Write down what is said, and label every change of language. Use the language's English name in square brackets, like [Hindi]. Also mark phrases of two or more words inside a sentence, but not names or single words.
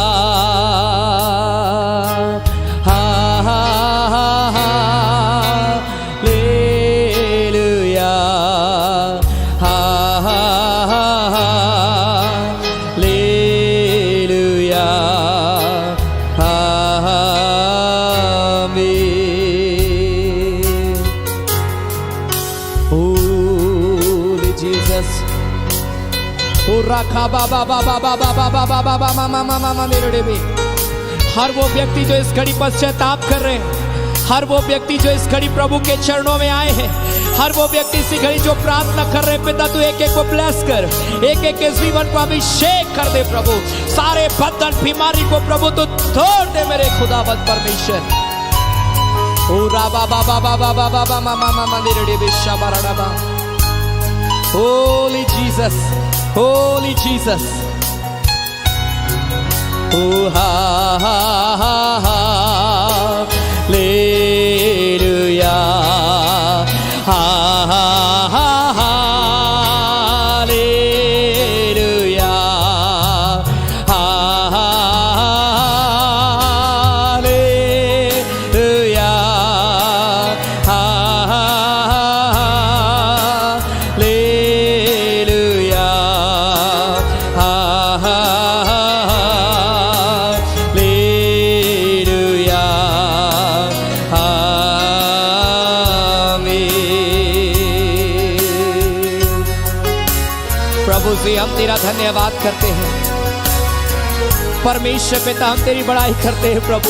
[Hindi] हा हा हा हालेलुया। हा हा हा हालेलुया। आमीन। [English] Holy Jesus। ओ रखा बाबा बाबा बाबा बाबा बाबा मामा मामा मामा मेरे भी। [Hindi] हर वो व्यक्ति जो इस घड़ी पश्चाताप कर रहे हैं, हर वो व्यक्ति जो इस घड़ी प्रभु के चरणों में आए हैं, हर वो व्यक्ति इसी घड़ी जो प्रार्थना कर रहे हैं पिता, तू एक एक को ब्लेस कर, एक एक के जीवन को अभिषेक कर दे प्रभु। सारे बंधन बीमारी को प्रभु तू तोड़ दे मेरे खुदावंद परमेश्वर। ओ राबा बाबा बाबा बाबा मामा मामा मंदिर बेशा बराडा। [English] Holy Jesus, Holy Jesus। Oh ha ha ha hallelujah। Ha ha ha hallelujah। Ha ha hallelujah। Ha ha hallelujah। Ha ha hallelujah। [Hindi] आमीन। प्रभु जी हम तेरा धन्यवाद करते हैं। परमेश्वर पिता हम तेरी बड़ाई करते हैं प्रभु।